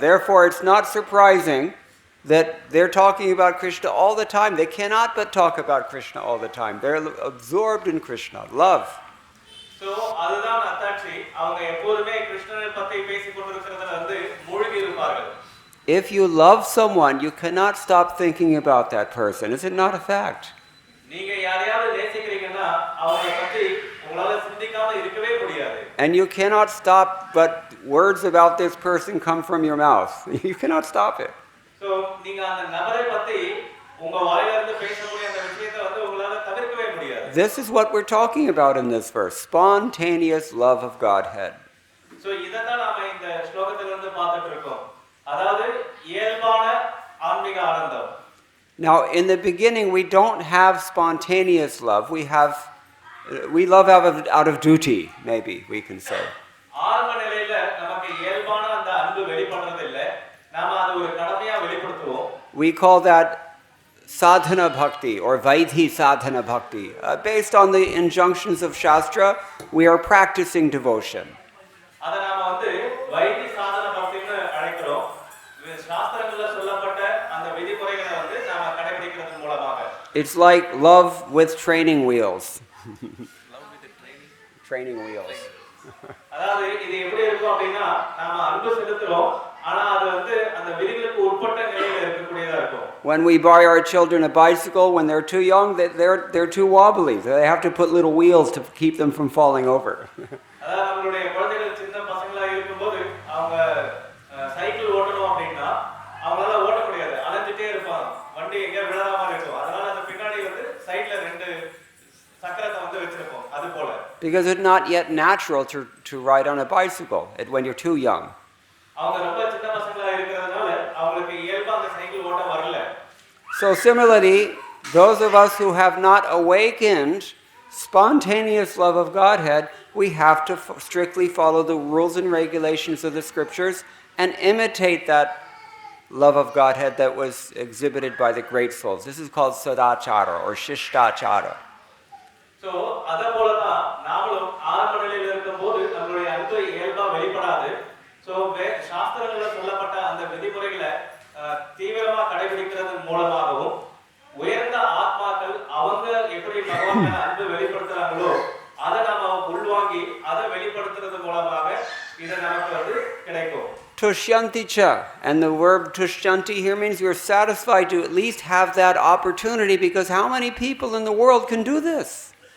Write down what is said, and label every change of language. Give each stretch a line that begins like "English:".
English: Therefore, it's not surprising that they're talking about Krishna all the time. They cannot but talk about Krishna all the time. They're absorbed in Krishna, love.
Tamil: So, அதுதான் அத்தாட்சி. அவங்க எப்போதுமே கிருஷ்ணரை பத்தி பேசிக் கொண்டிருக்கிறதுல வந்து மூழ்கி இருப்பார்கள்.
English: If you love someone, you cannot stop thinking about that person. Is it not a fact?
Tamil: நீங்க யாரையாவது நேசிக்கிறீங்கன்னா அவங்களை பத்தி உங்களால சிந்திக்காம இருக்கவே முடியாது.
English: And you cannot stop but words about this person come from your mouth. You cannot stop it.
Tamil: So நீங்க அந்த நபரை பத்தி உங்க வாயில இருந்து பேசக்கூடிய அந்த விஷயத்தை வந்து உங்களால தவிர்க்கவே முடியாது.
English: This is what we're talking about in this verse. Spontaneous love of Godhead.
Tamil: So இததான் நாம இந்த ஸ்லோகத்துல இருந்து பார்த்துட்டு இருக்கோம். அதாவது இயல்பான ஆன்மீக ஆனந்தம்.
English: Now, in the beginning, we don't have spontaneous love. We love out of duty, maybe we can say.
Tamil: ஆரம்ப நிலையில நமக்கு இயல்பான அந்த அன்பு வெளிப்படுறது இல்ல. நாம அது ஒரு கடமையா வெளிப்படுத்துவோம்.
English: We call that sadhana bhakti or vaidhi sadhana bhakti. Based on the injunctions of Shastra, we are practicing devotion.
Tamil: அத நாம வந்து வைதி சாதன பக்தின்னு அழைக்கிறோம். சாஸ்திரங்கள்ல சொல்லப்பட்ட அந்த விதிமுறைகளை வந்து நாம கடைபிடிக்கிறது மூலமாக.
English: It's like love with training wheels. Love with the Training wheels.
Tamil: அதாவது இது எப்படி இருக்கும் அப்படின்னா நாம அன்பு செலுத்துறோம், ஆனா அது வந்து அந்த விதிகளுக்கு உட்பட்ட நிலையில இருக்கக்கூடியதா இருக்கும்.
English: When we buy our children a bicycle when they're too young, they're too wobbly. They have to put little wheels to keep them from falling over.
Tamil: அதாவது நம்மளுடைய குழந்தைகள் சின்ன பசங்களா இருக்கும்போது அவங்க சைக்கிள் ஓட்டணும் அப்படின்னா அவங்களால ஓட்ட முடியாது, அலைஞ்சிட்டே இருப்பாங்க, வண்டி எங்க விழாம இருக்கும். அதனால அந்த பின்னாடி வந்து சைடுல ரெண்டு சக்கரத்தை வந்து வச்சிருப்போம். அது போல.
English: Because it's not yet natural to ride on a bicycle when you're too young.
Tamil: அவங்க ரொம்ப சின்ன பசங்களா இருக்கிறதுனால அவங்களுக்கு இயல்பா அந்த cycle
English: So similarly, those of us who have not awakened spontaneous love of Godhead, we have to strictly follow the rules and regulations of the scriptures and imitate that love of Godhead that was exhibited by the great souls. This is called sadachara or shishtachara.
Tamil: So அதே போல தான் நாமளும் ஆரம்ப நிலையில் இருக்கும்போது நம்மளுடைய அன்பு இயல்பா வெளிப்படாது. So சாஸ்திரங்கள்ல சொல்லப்பட்ட அந்த விதிமுறைகளை தீவிரமா கடைபிடிக்கிறதன் மூலமாகவும் உயர்ந்த ஆத்மாக்கள் அவங்க எப்படி பகவான் மேல அன்பு வெளிப்படுத்துறாங்களோ அதை நாம உள்வாங்கி அதை வெளிப்படுத்துறது மூலமாக இது நமக்கு கிடைக்கும்.
English: Tushyanti cha, and the verb tushyanti here means you're satisfied to at least have that opportunity, because how many people in the world can do this?